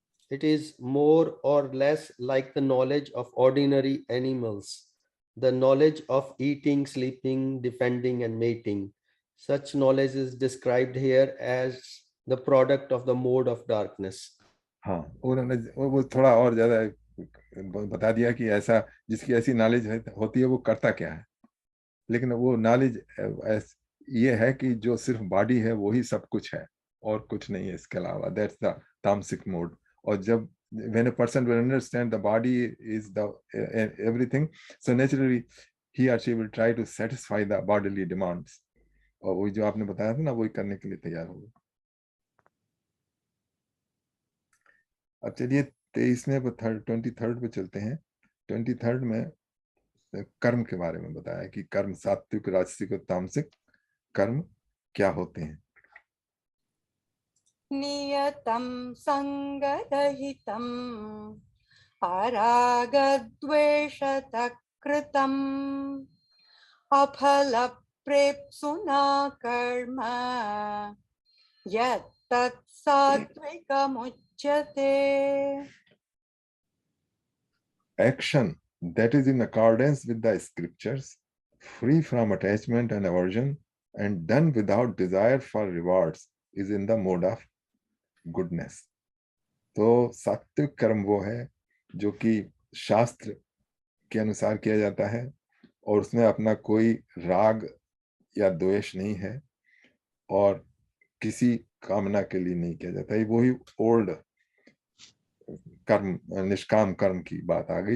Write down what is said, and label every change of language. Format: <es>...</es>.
<en>It is more or less like the knowledge of ordinary animals, the knowledge of eating, sleeping, defending, and mating. Such knowledge is described here as the product of the mode of darkness.</en> <hi>हाँ, उन्होंने वो थोड़ा और ज्यादा बता दिया कि ऐसा जिसकी ऐसी नॉलेज होती है वो करता क्या है, लेकिन वो नॉलेज ये है कि जो सिर्फ बॉडी है वही सब कुछ है और कुछ नहीं है इसके अलावा।</hi> <en>That's the tamasic mode.</en> <hi>और जब</hi> <en>when a person will understand the body is the everything, so naturally he or she will try to satisfy the bodily demands,</en> <hi>और वही जो आपने बताया था ना वही करने के लिए तैयार होगा। अब चलिए 23वें पे 23rd पे चलते हैं। 23rd में कर्म के बारे में बताया कि कर्म सात्विक, राजसिक और तामसिक कर्म क्या होते हैं।</hi> <sa>नियतं संगरहितं अरागद्वेषतः कृतम् अफलप्रेप्सुना कर्म यत्तत् सात्विकमुच्यते.</sa> <en>Action that is in accordance with the scriptures, free from attachment and aversion, and done without desire for rewards, is in the mode of goodness.</en> <hi>तो सात्विक कर्म वो है जो कि शास्त्र के अनुसार किया जाता है और उसमें अपना कोई राग या द्वेष नहीं है और किसी कामना के लिए नहीं किया जाता है। वही ओल्ड कर्म, निष्काम कर्म की बात आ गई।</hi>